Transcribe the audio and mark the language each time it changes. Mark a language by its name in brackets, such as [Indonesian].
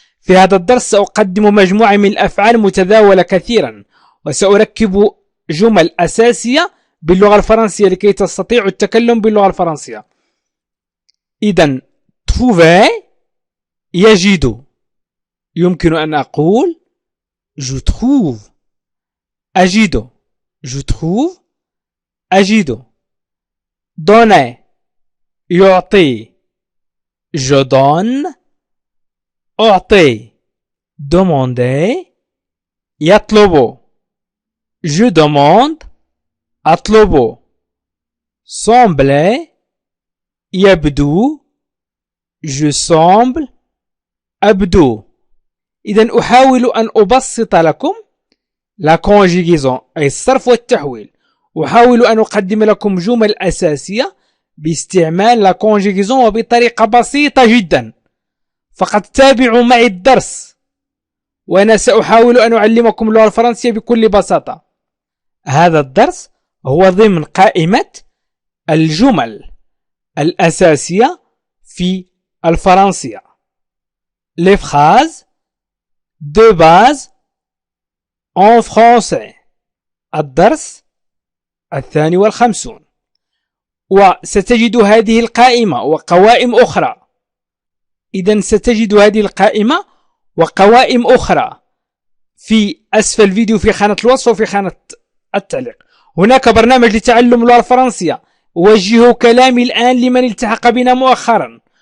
[Arabic] في هذا الدرس سأقدم مجموعة من الأفعال متداولة كثيرا، وسأركب جمل أساسية باللغة الفرنسية لكي تستطيعوا التكلم باللغة الفرنسية. إذن trouver يجد، يمكن أن أقول [French] je trouve، [Arabic] أجد je trouve، أجد. [French] donner [Arabic] يعطي [French] je donne، [Arabic] أعطي [French] demander، [Arabic] يطلب [French] je demande، [Arabic] أطلب [French] sembler [Arabic] يبدو [French] je semble، [Arabic] أبدو. إذن أحاول أن أبسط لكم لا conjugaison أي الصرف والتحويل. أحاول أن أقدم لكم جمل أساسية باستعمال لا conjugaison وبطريقة بسيطة جدا. فقط تابعوا معي الدرس وأنا سأحاول أن أعلمكم اللغة الفرنسية بكل بساطة. هذا الدرس هو ضمن قائمة الجمل الأساسية في الفرنسية. [French] Les phrases de base en français. [Arabic] الدرس 52. وستجد هذه القائمة وقوائم أخرى. إذن ستجد هذه القائمة وقوائم أخرى في أسفل الفيديو في خانة الوصف وفي خانة التعليق. هناك برنامج لتعلم اللغة الفرنسية، أوجه كلامي الآن لمن التحق بنا مؤخرا.